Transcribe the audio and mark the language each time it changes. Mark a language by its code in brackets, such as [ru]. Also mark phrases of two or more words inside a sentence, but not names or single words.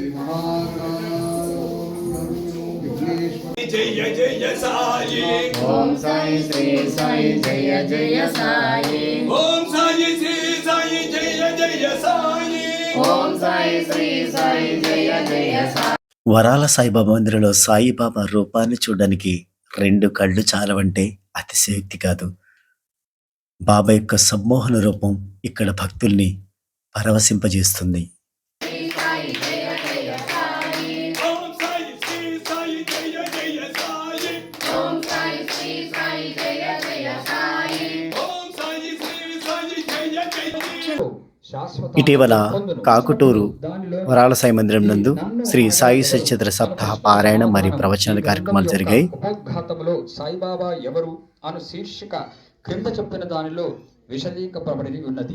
[sa] జయ జయ సాయి ओम साई श्री साई जय जय साई ఓం సాయి శ్రీ సాయి జయ జయ సాయి ओम साई श्री साई जय जय साई [te] వరాల సాయిబాబా మందిరంలో సాయిబాబా రూపాన్ని చూడడానికి 2 కళ్ళు చాలవంటే అతిశయోక్తి కాదు. బాబా యొక్క సమ్మోహన రూపం ఇక్కడ భక్తుల్ని పరవశింపజేస్తుంది. [sa] ఓం సాయి శ్రీ సాయి జయ జయ సాయి ओम साई श्री साई जय जय साई ఓం సాయి శ్రీ సాయి జయ జయ [te] ఇటీవల కాకుటూరు వరాల సాయి మందిరం నందు శ్రీ సాయి సచరిత్ర సప్తాహ పారాయణ మరియు ప్రవచనాల కార్యక్రమాలు జరిగాయి. ఉపోద్ఘాతములో సాయిబాబా ఎవరు అను శీర్షిక క్రింద చెప్పిన దానిలో విశదీకరింపబడి ఉన్నది.